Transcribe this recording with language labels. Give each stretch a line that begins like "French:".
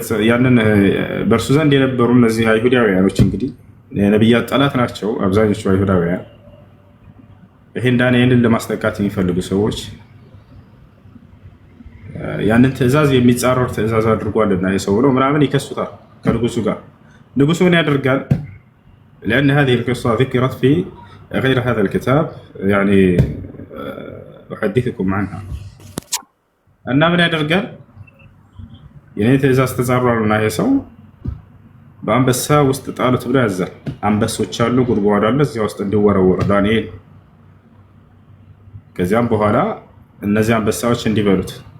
Amharic: ያንን በእርሱ ዘንድ የነበሩ እነዚህ አይሁዳውያኖች እንግዲህ የነቢያት ጠላት ናቸው አብዛኞቹ አይሁዳውያን። ይህን ዳንኤልን ለማስጠቃት የሚፈልጉ ሰዎች ያንን ትዕዛዝ የሚጻረር ትዕዛዝ አድርጓልና የሰው ብለው ምናምን ይከሱታል ከንጉሱ ጋር። ንጉሱ ምን ያደርጋል?
Arabic: لأن هذه القصة ذكرت في غير هذا الكتاب يعني أحدثكم عنها
Amharic: እና ምን ያደርጋል? የኔ ትዕዛዝ ተጻረሩና የሰው በአንበሳ ውስጥ ጣሉት ብሎ ያዛል። አንበሶች አሉ፣ ጉድጓድ አለ፣ እዚያ ውስጥ እንዲወረወር ዳንኤል። ከዚያም በኋላ እነዚህ አንበሳዎች እንዲበሉት